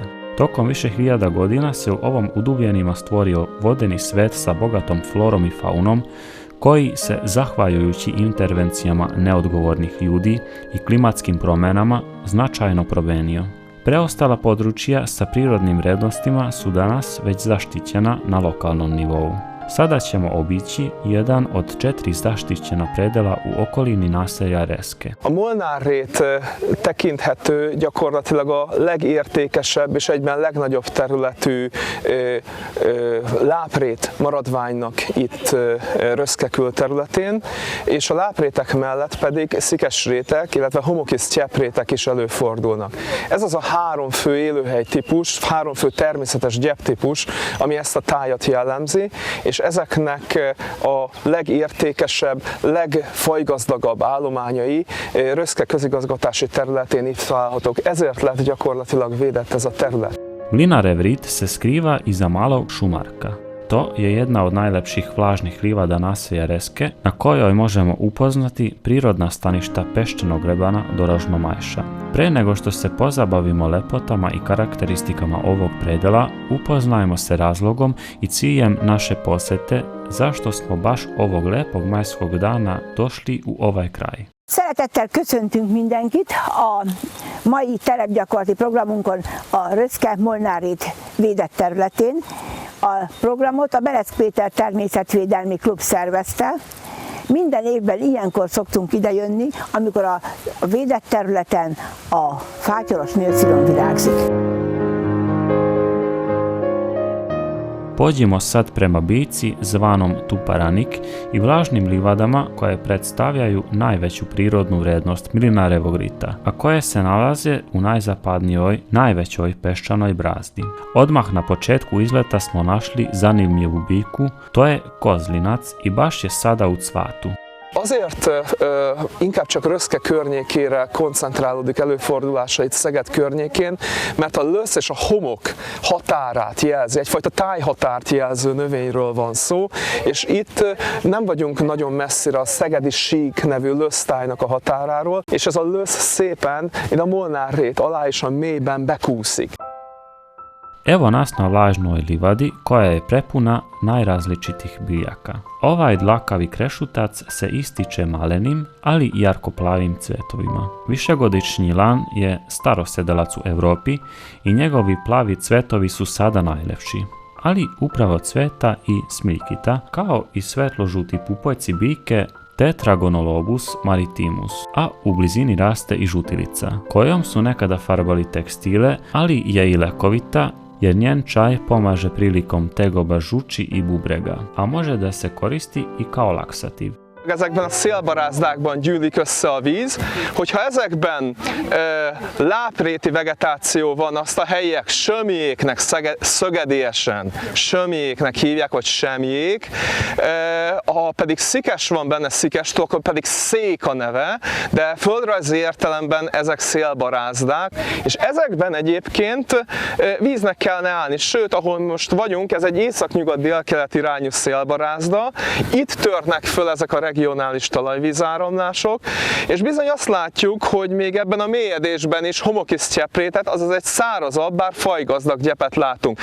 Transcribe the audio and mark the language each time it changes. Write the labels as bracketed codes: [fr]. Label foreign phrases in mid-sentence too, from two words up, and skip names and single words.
[sr] Tokom više hiljada godina se u ovom udubljenima stvorio vodeni svet sa bogatom florom i faunom, koji se, zahvaljujući intervencijama neodgovornih ljudi i klimatskim promjenama, značajno promijenio. Preostala područja sa prirodnim vrijednostima su danas već zaštićena na lokalnom nivou. Sada ćemo obići jedan od 4 zaštićena predela u okolini naselja Reske. [hu] A Molnár-rét tekinthető gyakorlatilag a legértékesebb és egyben legnagyobb területű láprét maradványnak itt Röszke külterületén, és a láprétek mellett pedig szikesrétek, illetve homokis csepprétek is előfordulnak. Ez az a 3 fő élőhely típus, 3 fő természetes gyeptípus, ami ezt a tájat jellemzi, és ezeknek a legértékesebb, legfajgazdagabb állományai Röszke közigazgatási területén itt találhatók. Ezért lett gyakorlatilag védett ez a terület. [sr] Mlinarev rit se skriva iza malog šumarka. To je jedna od najlepših vlažnih livada naselja Reske, na kojoj možemo upoznati prirodna staništa Peščanog grebana do Ražmamajša. Pre nego što se pozabavimo lepotama i karakteristikama ovog predela, upoznajmo se razlogom i ciljem naše posete zašto smo baš ovog lepog majskog dana došli u ovaj kraj. [hu] Szeretettel köszöntünk mindenkit a mai terepgyakorlati programunkon a Röszke Molnár-rét védett területén. A programot a Berec Péter Természetvédelmi Klub szervezte. Minden évben ilyenkor szoktunk idejönni, amikor a védett területen a fátyolos nőszilon virágzik. [sr] Pođimo sad prema biljci zvanom tuparanik i vlažnim livadama koje predstavljaju najveću prirodnu vrijednost Mlinarevog rita, a koje se nalaze u najzapadnijoj, najvećoj peščanoj brazdi. Odmah na početku izleta smo našli zanimljivu biljku, to je kozlinac i baš je sada u cvatu. [hu] Azért inkább csak Röszke környékére koncentrálódik előfordulásait Szeged környékén, mert a lösz és a homok határát jelzi, egyfajta tájhatárt jelző növényről van szó, és itt nem vagyunk nagyon messzire a szegedi sík nevű lösztájnak a határáról, és ez a lösz szépen ide a Molnár-rét alá is a mélyben bekúszik. [sr] Evo nas na vlažnoj livadi koja je prepuna najrazličitih biljaka. Ovaj dlakavi krešutac se ističe malenim, ali i jarkoplavim cvetovima. Višegodišnji lan je starosedelac u Europi i njegovi plavi cvetovi su sada najlepši. Ali upravo cveta i smiljkita, kao i svetlo-žuti pupoljci biljke Tetragonolobus maritimus, a u blizini raste i žutilica, kojom su nekada farbali tekstile, ali je i lekovita, jer njen čaj pomaže prilikom tegoba žuči i bubrega, a može da se koristi i kao laksativ. [hu] Ezekben a szélbarázdák gyűlik össze a víz, hogyha ezekben lápréti vegetáció van, azt a helyiek sömjéknek, szögedélyesen sömjéknek hívják, vagy semjék, ha pedig szikes van benne, szikestó, akkor pedig szék a neve, de földrajzi értelemben ezek szélbarázdák, és ezekben egyébként víznek kellene állni, sőt, ahol most vagyunk, ez egy észak-nyugat-délkelet irányú szélbarázda, itt törnek föl ezek a regionális talajvízáramlások, és bizony azt látjuk, hogy még ebben a mélyedésben is homokis csepprétet, azaz egy szárazabb, bár fajgazdag gyepet látunk.